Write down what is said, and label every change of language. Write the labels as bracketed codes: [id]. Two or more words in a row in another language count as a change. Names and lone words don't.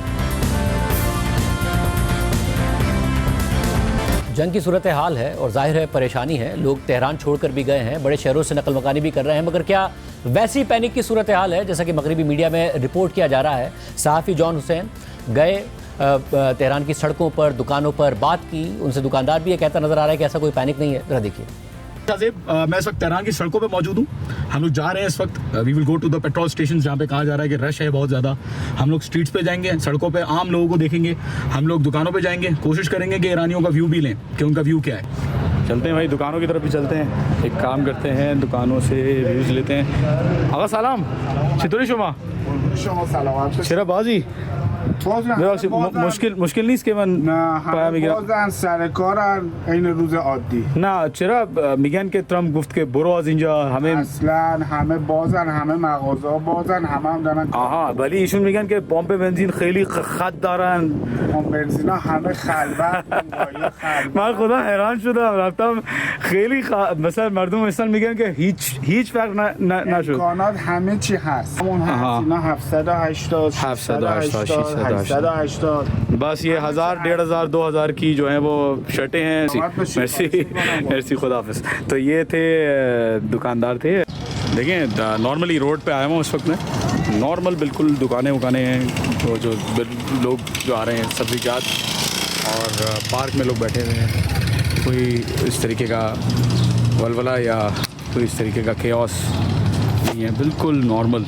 [ur] جنگ کی صورتحال ہے اور ظاہر ہے پریشانی ہے، لوگ تہران چھوڑ کر بھی گئے ہیں، بڑے شہروں سے نقل مکانی بھی کر رہے ہیں، مگر کیا ویسی پینک کی صورتحال ہے جیسا کہ مغربی میڈیا میں رپورٹ کیا جا رہا ہے؟ صحافی جان حسین گئے تہران کی سڑکوں پر، دکانوں پر، بات کی ان سے، دکاندار بھی یہ کہتا نظر آ رہا ہے کہ ایسا کوئی پینک نہیں ہے۔ ذرا دیکھیے۔ میں اس وقت تہران کی سڑکوں پہ موجود ہوں، ہم لوگ جا رہے ہیں اس وقت، [en] We will go to the petrol station [ur] جہاں پہ کہا جا رہا ہے کہ رش ہے بہت زیادہ۔ ہم لوگ اسٹریٹس پہ جائیں گے، سڑکوں پہ عام لوگوں کو دیکھیں گے، ہم لوگ دکانوں پہ جائیں گے، کوشش کریں گے کہ ایرانیوں کا ویو بھی لیں کہ ان کا ویو کیا ہے۔ چلتے ہیں بھائی، دکانوں کی طرف بھی چلتے ہیں، ایک کام کرتے ہیں، دکانوں سے ویوز لیتے ہیں۔ [fa] آقا سلام، چطوری شما؟ چرا بازی مشکل نیست که من پیام بگیرم؟ بازن سر کارن این روز عادی. نه چرا میگن که ترامپ گفت که برو از اینجا، همه اصلا همه بازن، همه مغازه‌ها بازن، همه هم دارن. آها، ولی ایشون میگن که پمپ بنزین خیلی خط دارن، پمپ بنزینا همه خلوت. من خدا حیران شدم، رفتم خیلی مثلا مردم مثلا میگن که هیچ فرق نشد. امکانات همه چی هست. همون هست، اینا 780 780 [ur] بس یہ 1000 1500 2000 کی جو ہیں وہ شرٹیں ہیں۔ مرسی، خدا حافظ۔ تو یہ تھے دکاندار تھے۔ دیکھیں نارملی روڈ پہ آیا ہوں اس وقت میں، نارمل بالکل دکانیں ہیں، وہ جو لوگ جو آ رہے ہیں سبزی جات، اور پارک میں لوگ بیٹھے ہوئے ہیں، کوئی اس طریقے کا ولولہ یا کوئی اس طریقے کا کیوس نہیں ہے، بالکل نارمل۔